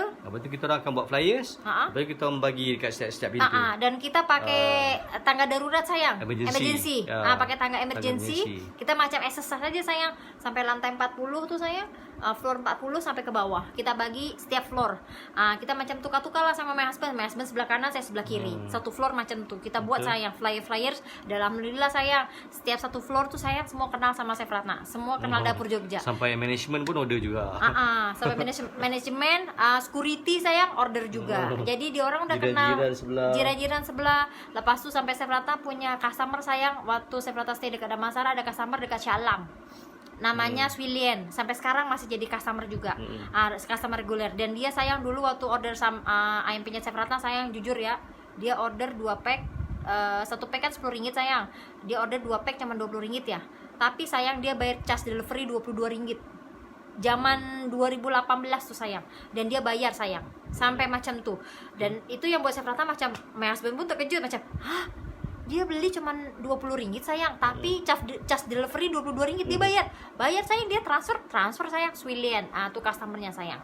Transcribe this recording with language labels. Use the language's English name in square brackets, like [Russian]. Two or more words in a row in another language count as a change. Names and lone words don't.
[Malay] Lepas tu kita orang akan buat flyers. Lepas tu kita orang bagi dekat setiap pintu. Dan kita pakai tangga darurat sayang. Emergency. Pakai tangga emergency. Kita macam exercise saja sayang. Sampai lantai 40 tuh sayang. Floor 40 sampai ke bawah. Kita bagi setiap floor. Kita macam tukar-tukar lah sama [English] my husband. My husband [Malay] sebelah kanan, saya sebelah kiri. Satu floor macam tuh. Kita buat sayang flyers. Dan alhamdulillah sayang, setiap satu floor tuh sayang semua kenal sama Chef Ratna. Semua kenal dapur Jogja. Sampai manajemen pun order juga. Sampai manajemen, security sayang order juga. Jadi dia orang udah kenal jiran-jiran sebelah. Lepas tu sampai Chef Ratna punya customer sayang. Waktu Chef Ratna stay dekat Damansara, ada customer dekat Syalam. Namanya Swilien, sampai sekarang masih jadi customer juga, customer reguler. Dan dia sayang dulu waktu order ayam penyet Chef Ratna sayang, jujur ya, dia order 2 pack, 1 pack kan 10 ringgit sayang, dia order 2 pack cuma 20 ringgit ya, tapi sayang dia bayar [English] charge delivery [Malay] 22 ringgit zaman 2018 tuh sayang, dan dia bayar sayang sampai macam tuh. Dan itu yang buat Chef Ratna macam, [English] my husband [Malay] pun terkejut macam, hah, dia beli cuman 20 ringgit sayang, tapi [English] charge delivery [Malay] 22 ringgit dia bayar sayang, dia transfer sayang Swilien, tuh customernya sayang.